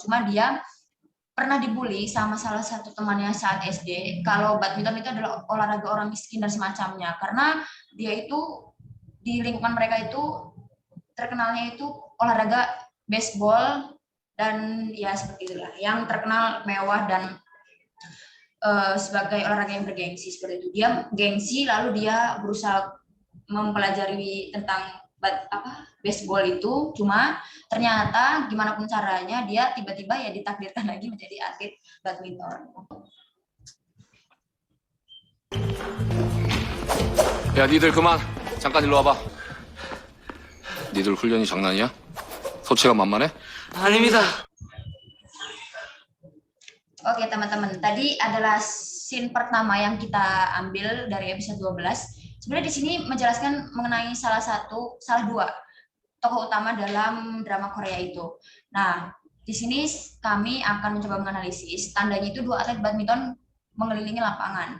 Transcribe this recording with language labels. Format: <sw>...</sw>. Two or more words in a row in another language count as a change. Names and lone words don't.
<id>Cuma dia pernah dibully sama salah satu temannya saat SD kalau badminton itu adalah olahraga orang miskin dan semacamnya, karena dia itu di lingkungan mereka itu terkenalnya itu olahraga baseball dan ya seperti itulah yang terkenal mewah dan sebagai olahraga yang bergengsi seperti itu. Dia gengsi lalu dia berusaha mempelajari tentang baseball itu, cuma ternyata gimana pun caranya dia tiba-tiba ya ditakdirkan lagi menjadi atlet badminton.</id> <ko>야, 니들 그만. 잠깐 일로 와봐. 니들 훈련이 장난이야? 소체가 만만해? 아닙니다.</ko> <id>Oke teman-teman, tadi adalah scene pertama yang kita ambil dari episode 12. Sebenarnya di sini menjelaskan mengenai salah dua tokoh utama dalam drama Korea itu. Nah, di sini kami akan mencoba menganalisis tandanya itu dua atlet badminton mengelilingi lapangan.</id>